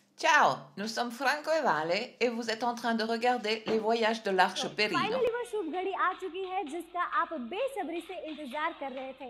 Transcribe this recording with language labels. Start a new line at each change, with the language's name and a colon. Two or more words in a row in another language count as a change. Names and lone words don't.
French: Ciao, nous sommes Franco et Vale et vous êtes en train de regarder les voyages de l'Arche Perino.
Hindi: फाइनली वो शुभ घड़ी आ चुकी है जिसका आप बेसब्री से इंतजार कर रहे थे।